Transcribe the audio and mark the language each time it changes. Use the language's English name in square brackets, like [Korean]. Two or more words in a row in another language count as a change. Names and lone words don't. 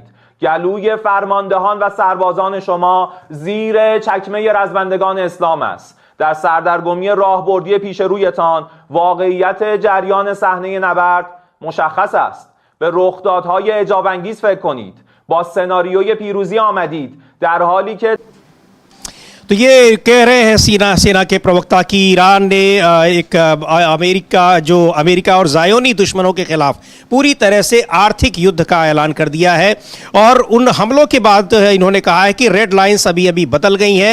[Persian] گلوی فرماندهان و سربازان شما زیر چکمه رزمندگان اسلام است. در سردرگمی راهبردی پیش رویتان واقعیت جریان صحنه نبرد مشخص است. به رخدادهای اعجاب‌انگیز فکر کنید. با سناریوی پیروزی آمدید در حالی که [Hindi] तो ये कह रहे हैं सेना के प्रवक्ता कि ईरान ने एक अमेरिका और ज़ायोनी दुश्मनों के खिलाफ पूरी तरह से आर्थिक युद्ध का ऐलान कर दिया है। और उन हमलों के बाद इन्होंने कहा है कि [English] red lines [Hindi] अभी बदल गई हैं।